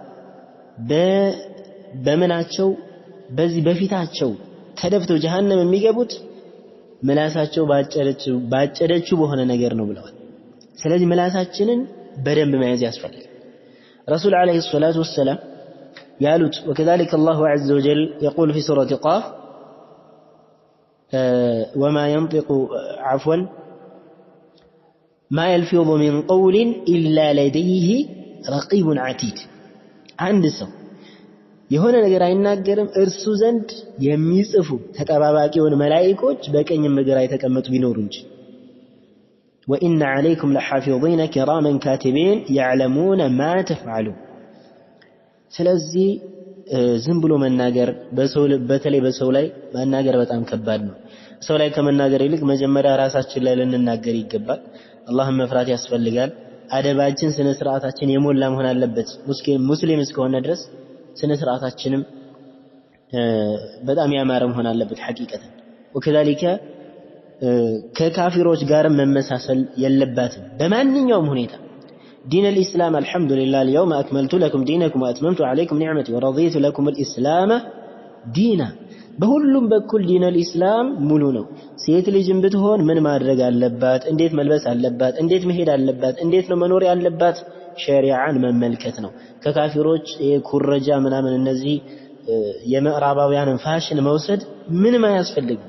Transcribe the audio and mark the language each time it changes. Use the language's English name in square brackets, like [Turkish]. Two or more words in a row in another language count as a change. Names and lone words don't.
[Amharic] በመናቸው በዚህ በፊታቸው ተደፍተው ጀሃነም የሚገቡት ምላሳቸው ባጨደችው በሆነ ነገር ነው ብለዋል። ስለዚህ ምላሳችንን በደንብ መያዝ ያስፈልጋል። [Arabic] رسول عليه الصلاة والسلام [Amharic] ያሉት [Arabic] وكذلك الله عز وجل يقول في سورة قاف وما ينطق عفوا ما يلفظ من قول إلا لديه رقيب عتيد عند [Amharic] ሰው የሆነ ነገር አይናገርም እርሱ ዘንድ የሚጽፉ ተጠባባቂውን መላእክቶች በቀኝም በግራ የተቀመጡ ቢኖሩ እንጂ [Arabic] وإن عليكم لحافظين كراما كاتبين يعلمون ما تفعلون [Amharic] ስለዚህ ዝም ብሎ መናገር በተለይ በሰው ላይ መናገር በጣም ከባድ ነው። ሰው ላይ ከመናገር ይልቅ መጀመሪያ ራሳችን ላይ ልንናገር ይገባል። አላህን መፍራት ያስፈልጋል። አደባችን ስነ ስርዓታችን የሞላ መሆን አለበት። ሙስሊም እስከሆነ ድረስ ስነ ስርዓታችንም በጣም ያማረ መሆን አለበት ሐቂቀተን وكذلك ከካፊሮች ጋር መመሳሰል የለባትም በማንኛውም ሁኔታ [Arabic] دين الإسلام الحمد لله اليوم أكملت لكم دينكم وأتممت عليكم نعمتي ورضيت لكم الإسلام دينا [Amharic] በሁሉም በኩል ዲን الإسلام ሙሉ ነው። ሴት ልጅም ብትሆን ምን ማድረግ አለባት፣ እንዴት መልበስ አለባት፣ እንዴት መሄድ አለባት፣ እንዴት ነው መኖር ያለባት ሸሪዓን መመልከት ነው። ከካፊሮች የኩረጃ ምናምን እነዚህ የምዕራባውያንን ፋሽን መውሰድ ምንም አያስፈልግም።